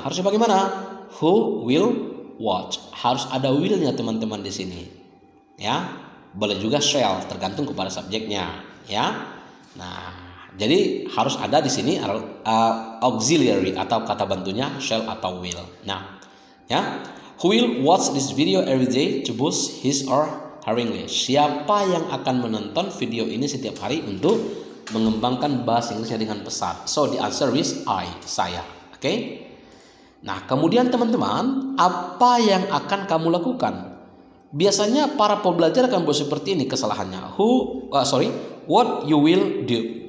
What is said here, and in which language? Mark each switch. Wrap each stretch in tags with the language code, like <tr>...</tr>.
<id>Harusnya bagaimana?</id> <en>Who will watch?</en> <id>Harus ada will-nya teman-teman di sini. Ya. Boleh juga shall, tergantung kepada subjeknya, ya. Nah, jadi harus ada di sini auxiliary atau kata bantunya shall atau will.</id> <en>Nah, ya, who will watch this video every day to boost his or her English?</en> <id>Siapa yang akan menonton video ini setiap hari untuk mengembangkan bahasa Inggrisnya dengan pesat?</id> <en>So the answer is I,</en> <id>saya. Oke? Nah, kemudian teman-teman, apa yang akan kamu lakukan? Biasanya para pembelajar akan buat seperti ini kesalahannya.</id> <en>What you will do.</en>